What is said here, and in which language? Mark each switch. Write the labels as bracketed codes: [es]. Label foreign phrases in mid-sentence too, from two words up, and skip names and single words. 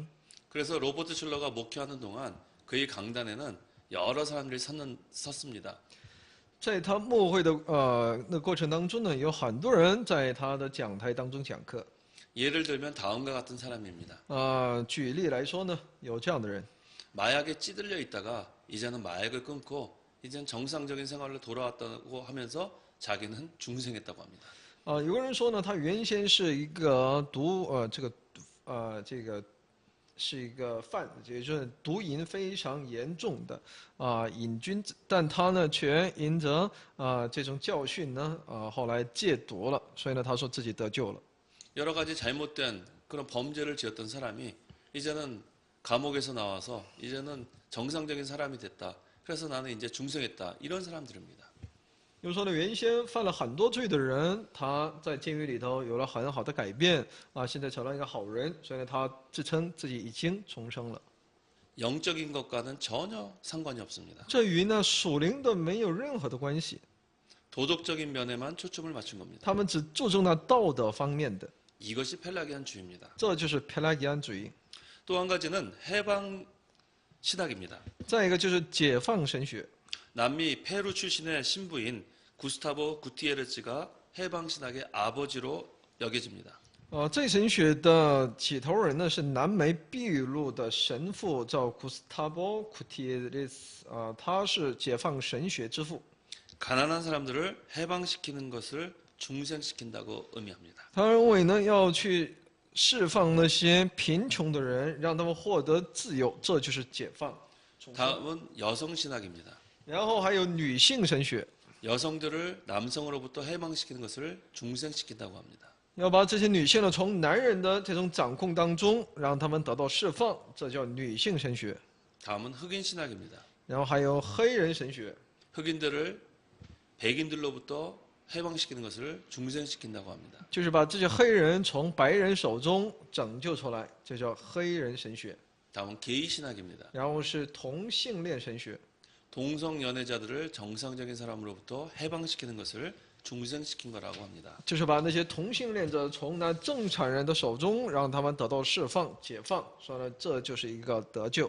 [ko] 그래서 로버트 슐러가 목회하는 동안 그의 강단에는 여러 사람들이 섰습니다. [zh] 在他牧会的那过程当中呢，有很多人在他的讲台当中讲课。 [ko] 예를 들면 다음과 같은 사람입니다. [zh] 举例来说呢，有这样的人， [ko] 마약에 찌들려 있다가 이제는 마약을 끊고 이제는 정상적인 생활로 돌아왔다고 하면서 자기는 중생했다고 합니다. [zh] 有个人说呢，他原先是一个是一个也就是毒瘾非常严重的瘾君子，但他呢却因着这种教训呢后来戒毒了，所以呢他说自己得救了。 [ko] 여러 가지 잘못된 그런 범죄를 지었던 사람이 이제는 감옥에서 나와서 이제는 정상적인 사람이 됐다. 그래서 나는 이제 중생했다. 이런 사람들입니다. [zh] 又说呢，原先犯了很多罪的人，他在监狱里头有了很好的改变现在成了一个好人，所以呢，他自称自己已经重生了。 [ko] 영적인 것과는 전혀 상관이 없습니다. [zh] 这与呢属灵的没有任何的关系， [ko] 도덕적인 면에만 초점을 맞춘 겁니다. [zh] 他们只注重了道德方面的， [ko] 이것이 펠라기안주의입니다. [zh] 这就是佩拉吉安主义。 [ko] 또 한 가지는 해방 신학입니다. [zh] 再一个就是解放神学。 [ko] 남미 페루 출신의 신부인 구스타보 구티에르츠가 해방 신학의 아버지로 여겨집니다. [zh] 这神学的起头人呢是南美秘鲁的神父，叫古斯塔波·库提列斯他是解放神学之父。 [ko] 가난한 사람들을 해방시키는 것을 중생시킨다고 의미합니다. [zh] 他认为呢要去释放那些贫穷的人，让他们获得自由，这就是解放。 [ko] 다음은 여성 신학입니다. [zh] 然后还有女性神学， [ko] 여성들을 남성으로부터 해방시키는 것을 중생시킨다고 합니다. [zh] 要把这些女性呢从男人的这种掌控当中，让他们得到释放，这叫女性神学。 [ko] 다음은 흑인 신학입니다. [zh] 然后还有黑人神学， [ko] 흑인들을 백인들로부터 해방시키는 것을 중생시킨다고 합니다. [zh] 就是把这些黑人从白人手中拯救出来，这叫黑人神学。 [ko] 다음은 게이 신학입니다. [zh] 然后是同性恋神学， [ko] 동성 연애자들을 정상적인 사람으로부터 해방시키는 것을 중생시킨 거라고 합니다. [zh] 就是把那些同性恋者从那正常人的手中，让他们得到释放、解放，说呢，这就是一个得救。